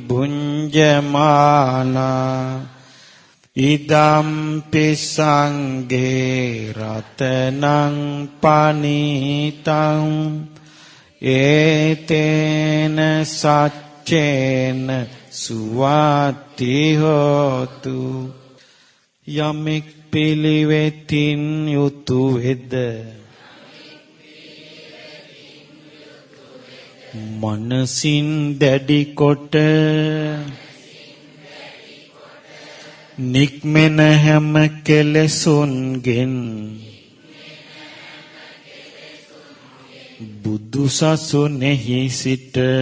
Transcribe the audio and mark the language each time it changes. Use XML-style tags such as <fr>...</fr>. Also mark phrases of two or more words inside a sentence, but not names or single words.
<pi>බුඤ්ජමානා ඉදම්පි සංඝේ රතනං පනිතං ඒතේන සච්චේන සුවාති හෝතු</pi> <si>යමෙක් පිළිවෙතින් යුතු වෙද මනසින් දැඩි කොට නික්මෙන හැම කෙලෙසුන්ගෙන් බුදු සසුනේහි සිට</si>